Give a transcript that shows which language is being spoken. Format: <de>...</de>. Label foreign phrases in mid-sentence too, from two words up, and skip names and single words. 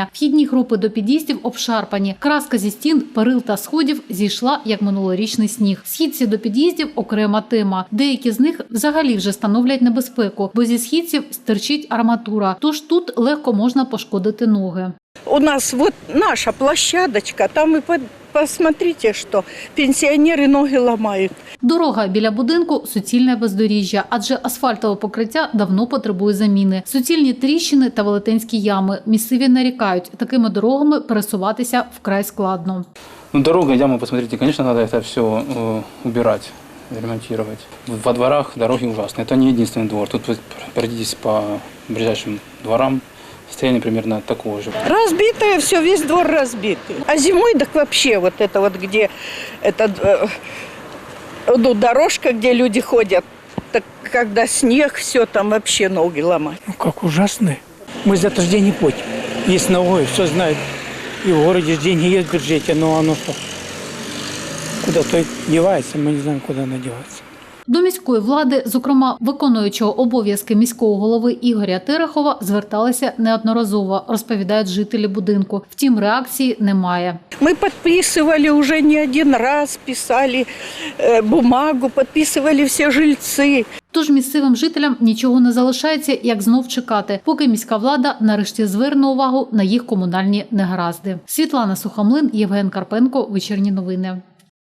<uk>Вхідні групи до під'їздів обшарпані. Краска зі стін, перил та сходів зійшла, як минулорічний сніг. Східці до під'їздів – окрема тема. Деякі з них взагалі вже становлять небезпеку, бо зі східців стирчить арматура. Тож тут легко можна пошкодити ноги.</uk> <ru>У нас вот наша площадочка, там и посмотрите, что пенсионеры ноги ломают.</ru> <uk>Дорога біля будинку – суцільне бездоріжжя, адже асфальтове покриття давно потребує заміни. Суцільні тріщини та велетенські ями. Місцеві нарікають, такими дорогами пересуватися вкрай складно.</uk> <ru>Дорога, ямы, посмотрите, конечно, надо это все убирать, ремонтировать. Во дворах дороги ужасные. Это не единственный двор. Тут вы пройдитесь по ближайшим дворам. Состояние примерно такого же. Разбитое все, весь двор разбитый. А зимой так вообще вот это вот, где дорожка, где люди ходят, так когда снег, все там вообще ноги ломать. Ну как ужасно. Мы за это же деньги платим. Есть налоги, все знают. И в городе же деньги есть в бюджете, но оно что? Куда-то девается, мы не знаем, куда оно девается.</ru> <uk>До міської влади, зокрема виконуючого обов'язки міського голови Ігоря Терехова, зверталися неодноразово, розповідають жителі будинку. Втім, реакції немає.</uk> <ru>Мы подписывали уже не один раз, писали бумагу, подписывали все жильцы.</ru> <uk>Тож місцевим жителям нічого не залишається, як знов чекати, поки міська влада нарешті зверне увагу на їх комунальні негаразди. Світлана Сухомлин, Євген Карпенко. Вечірні новини.</uk>